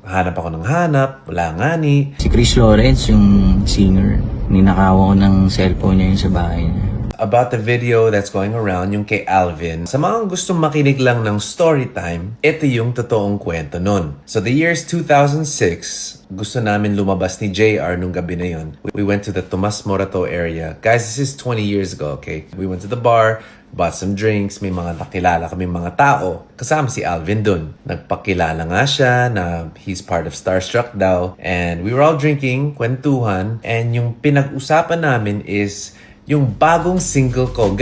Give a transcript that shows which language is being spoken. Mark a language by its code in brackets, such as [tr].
[tl] Hanap ako ng hanap, wala nga ni. Si Chris Lawrence, yung singer, ninakawan ko ng cellphone niya yun sa bahay niya. [en] About the video that's going around, [tl] yung kay Alvin. Sa mga gustong makinig lang ng story time, ito yung totoong kwento nun. [en] So the year's 2006, [tl] gusto namin lumabas ni JR nung gabi na yun. [en] We went to the Tomas Morato area. Guys, this is 20 years ago, okay? We went to the bar, bought some drinks, [tl] may mga nakilala kami mga tao. Kasama si Alvin dun. Nagpakilala nga siya na [en] he's part of Starstruck [tl] daw. [en] And we were all drinking, kwentuhan, and [tl] yung pinag-usapan namin is yung bagong single ko.